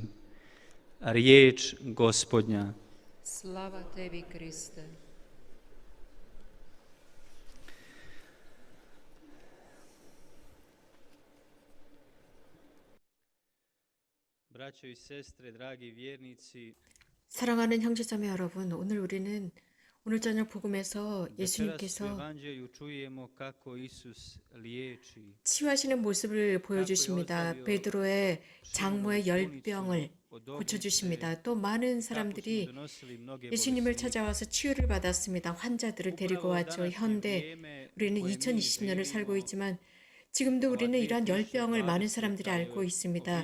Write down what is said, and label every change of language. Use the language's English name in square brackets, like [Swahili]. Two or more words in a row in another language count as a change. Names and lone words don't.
[Croatian] Riječ Gospodnja. Slava tebi, Kriste. Braćo i sestre, dragi vjernici, [Korean] 사랑하는 형제자매 여러분, 오늘 우리는 오늘 저녁 복음에서 예수님께서 [Croatian] evanđelju čujemo kako Isus liječi. [Korean] 치유하시는 모습을 보여주십니다. 베드로의 장모의 열병을 고쳐주십니다. 또 많은 사람들이 예수님을 찾아와서 치유를 받았습니다. 환자들을 데리고 왔죠. 현대 우리는 2020년을 살고 있지만 지금도 우리는 이러한 열병을 많은 사람들이 앓고 있습니다.